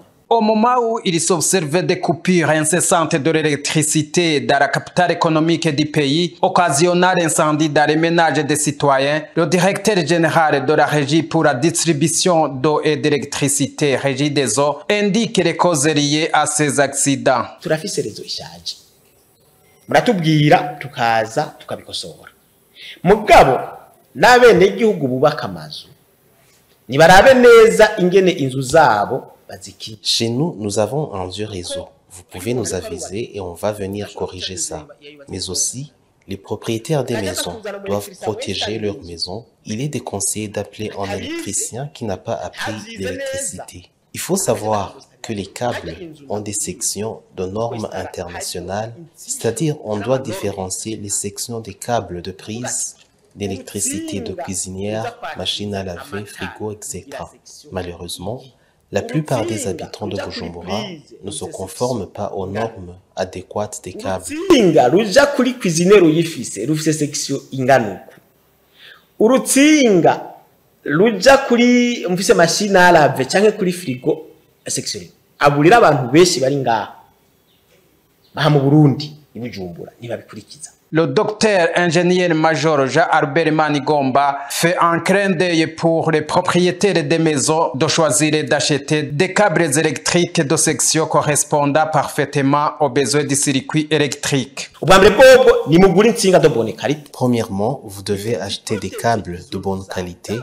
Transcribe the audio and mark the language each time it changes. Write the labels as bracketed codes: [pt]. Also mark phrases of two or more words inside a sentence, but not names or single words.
[fr] Au moment où il s'observait des coupures incessantes de l'électricité dans la capitale économique du pays, occasionnant l'incendie dans les ménages des citoyens, le directeur général de la Régie pour la distribution d'eau et d'électricité, Régie des eaux, indique les causes liées à ces accidents. [rn] Turafise rezo ishaje. Muratubwira tukaza tukabikosora. Mugabo n'abene igihugu bubaka amazu. Nibarabe neza ingene inzu zabo. [fr] Chez nous, nous avons un vieux réseau. Vous pouvez nous aviser et on va venir corriger ça. Mais aussi, les propriétaires des maisons doivent protéger leurs maisons. Il est déconseillé d'appeler un électricien qui n'a pas appris l'électricité. Il faut savoir que les câbles ont des sections de normes internationales, c'est-à-dire on doit différencier les sections des câbles de prise d'électricité de cuisinière, machine à laver, frigo, etc. Malheureusement, la plupart des habitants de Bujumbura ne se conforment pas aux normes adéquates des câbles. [rn] Urutsinga ruja kuri cuisine ruyifise rufise section ingana uko. Urutsinga ruja kuri mfise [fr] machine à laver [rn] canke kuri frigo section. Aburira abantu benshi bari ngaha. Baha mu Burundi ni Bujumbura ntibabikurikiza. [fr] Le docteur ingénieur-major Jean-Albert Manigomba fait un clin d'œil pour les propriétaires des maisons de choisir et d'acheter des câbles électriques de section correspondant parfaitement aux besoins du circuit électrique. Premièrement, vous devez acheter des câbles de bonne qualité.